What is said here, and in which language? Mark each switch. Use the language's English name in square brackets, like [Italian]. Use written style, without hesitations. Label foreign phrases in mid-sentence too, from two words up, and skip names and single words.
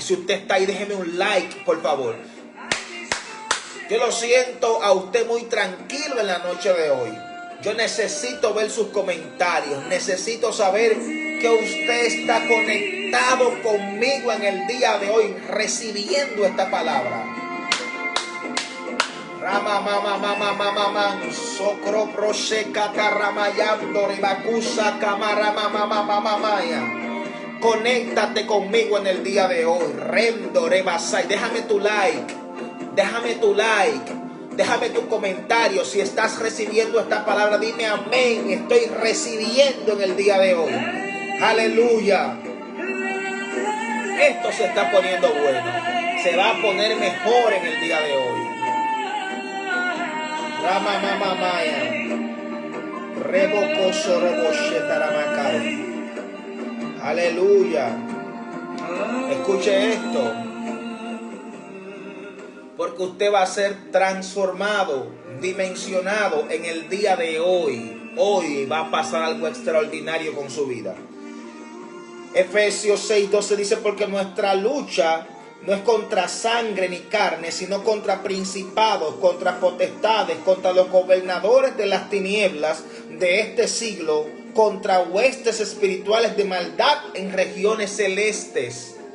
[Spanish] Si usted está ahí, déjeme un like, por favor. Yo lo siento a usted muy tranquilo en la noche de hoy. Yo necesito ver sus comentarios. Necesito saber que usted está conectado conmigo en el día de hoy, recibiendo esta palabra. Rama mama mama mama man socro prosheka taramayando ribacusa camara mama mama mamaya. Conéctate conmigo en el día de hoy. Rendo rebasai. Déjame tu like. Déjame tu like. Déjame tu comentario. Si estás recibiendo esta palabra, dime amén. Estoy recibiendo en el día de hoy. Aleluya. Esto se está poniendo bueno. Se va a poner mejor en el día de hoy. Rama mama maya. Rebocoso roboshe taramacay. Aleluya. Escuche esto. Porque usted va a ser transformado, dimensionado en el día de hoy. Hoy va a pasar algo extraordinario con su vida. Efesios 6:12 dice, porque nuestra lucha no es contra sangre ni carne, sino contra principados, contra potestades, contra los gobernadores de las tinieblas de este siglo, contra huestes espirituales de maldad en regiones celestes.